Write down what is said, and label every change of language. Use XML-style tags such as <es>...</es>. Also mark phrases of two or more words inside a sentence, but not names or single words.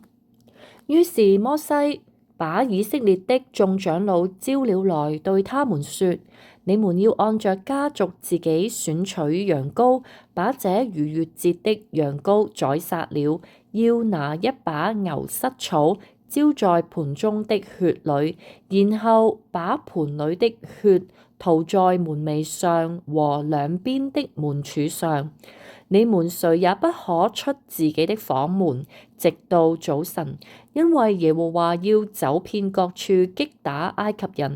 <zh>於是摩西把以色列的眾長老招了來，對他們說：你們要按着家族自己選取羊羔，把這逾越節的羊羔宰殺了，要拿一把牛膝草澆在盤中的血裏，然後把盤裏的血塗在門楣上和兩邊的門柱上。你們誰也不可出自己的房門，直到早晨，因為耶和華要走遍各處擊打埃及人。</zh>